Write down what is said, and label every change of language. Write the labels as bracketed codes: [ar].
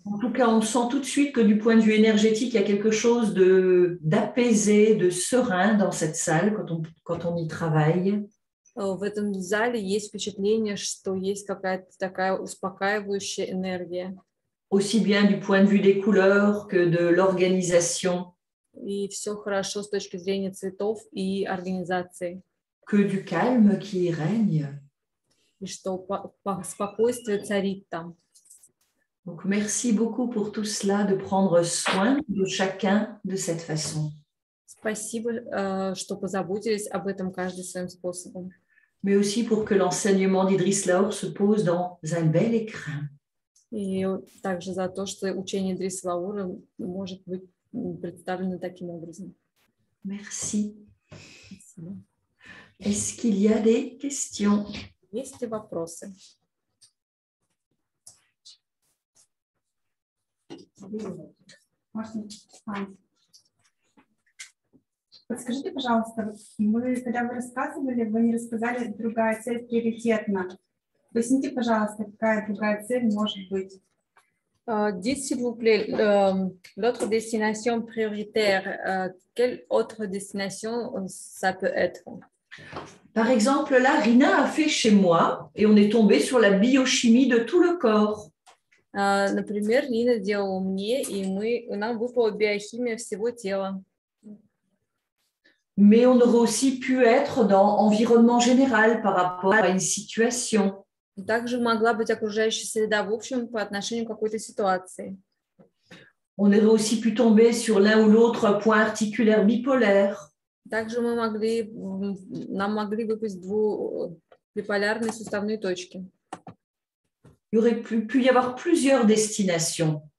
[fr] En tout cas, on sent tout de suite que du point de vue énergétique, il y a quelque chose d'apaisé, de serein dans cette salle quand on y travaille. [ru] В этом зале есть впечатление, что есть какая-то такая успокаивающая энергия. [fr] Aussi bien du point de vue des couleurs que de l'organisation. [ru] И все хорошо с точки зрения цветов и организации. [fr] Que du calme qui y règne. [ru] И что спокойствие царит там. [fr] Donc, merci beaucoup pour tout cela, de prendre soin de chacun de cette façon. [ru] Спасибо, что позаботились об этом каждый своим способом. [fr] Mais aussi pour que l'enseignement d'Idriss Laor se pose dans un bel écrin. [ru] И также за то, что учение Идрисса Лаура может быть представлено таким образом. [fr] Merci. [ru] Спасибо. [fr] Est-ce qu'il y a des questions? [ru] Есть ли вопросы? Подскажите, пожалуйста, когда вы рассказывали, вы не рассказали, другая цель приоритетна. Поясните, пожалуйста, какая другая цель может быть? [fr] Dites s'il vous plaît, l'autre destination prioritaire, quelle autre destination ça peut être? Par exemple, là, Rina a fait chez moi et on est tombé sur la biochimie de tout le corps. [ru] Например, Нина делала мне, и нам выпала биохимия всего тела. [fr] Mais on aurait aussi pu être dans l'environnement général par rapport à une situation. [ru] Также могла быть окружающая среда в общем по отношению к какой-то ситуации. [fr] On aurait aussi pu tomber sur l'un ou l'autre point articulaire bipolaire. [ru] Также нам могли выпасть биполярные суставные точки. [fr] Il y aurait pu y avoir plusieurs destinations.